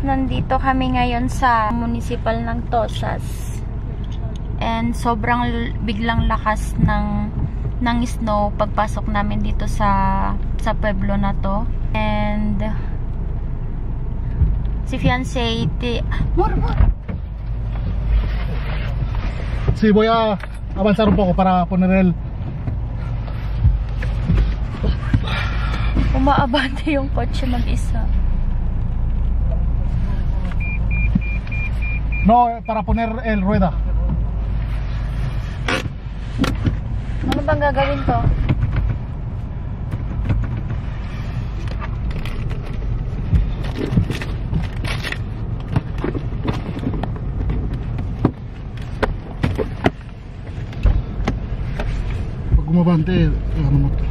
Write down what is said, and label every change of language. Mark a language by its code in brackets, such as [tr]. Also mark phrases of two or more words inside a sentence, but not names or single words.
[tl] Nandito kami ngayon sa municipal ng Tosas. And sobrang biglang lakas ng snow pagpasok namin dito sa pueblo na to. And si fiancé [es] Sí, voy a avanzar un poco para poner el... [tl] umaabante yung kotse mag-isa. [es] No, para poner el rueda. [tl] Ano bang gagawin ko? Pag gumabante, ano mo to?